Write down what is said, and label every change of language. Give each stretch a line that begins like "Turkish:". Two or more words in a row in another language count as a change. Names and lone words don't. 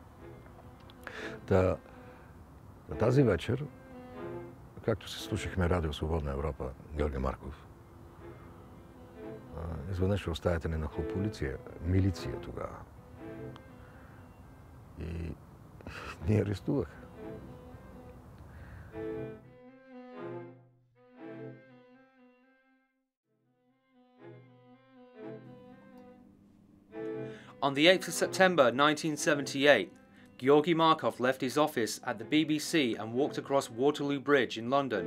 Bulgarian: На тази вечер, както се слушахме Радио Свободна Европа, Георги Марков, изведнъж оставяте ни нахлу полиция, милиция тогава. И ни арестуваха.
English: On the 8th of September 1978, Georgy Markov left his office at the BBC and walked across Waterloo Bridge in London.